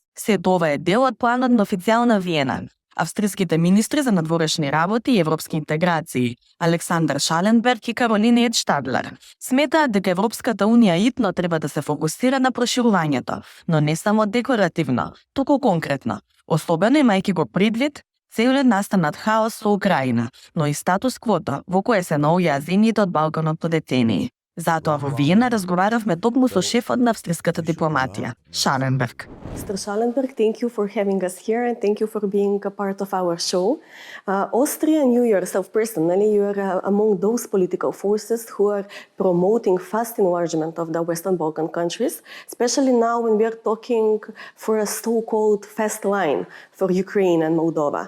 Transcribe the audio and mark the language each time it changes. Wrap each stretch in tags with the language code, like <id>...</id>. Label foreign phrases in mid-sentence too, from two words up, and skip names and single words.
<mk>Сето ова е дел од планот на официјална Виена. Австриските министри за надворешни работи и европски интеграции Александар Шаленберг и Каролина Штадлер сметаат дека Европската Унија итно треба да се фокусира на проширувањето, но не само декларативно, туку конкретно, особено имајќи го предвид целиот настанат хаос со Украина, но и статус квото во кое се наоѓаат земјите од Балканот по децении. Затоа во Виена разговаравме токму со шефот на австриската дипломатија, Шаленберг.</mk> <en>Mr. Schallenberg, thank you for having us here and thank you for being a part of our show. Austria and you yourself personally, you are among those political forces who are promoting fast enlargement of the Western Balkan countries, especially now when we are talking for a so-called fast line for Ukraine and Moldova.</en>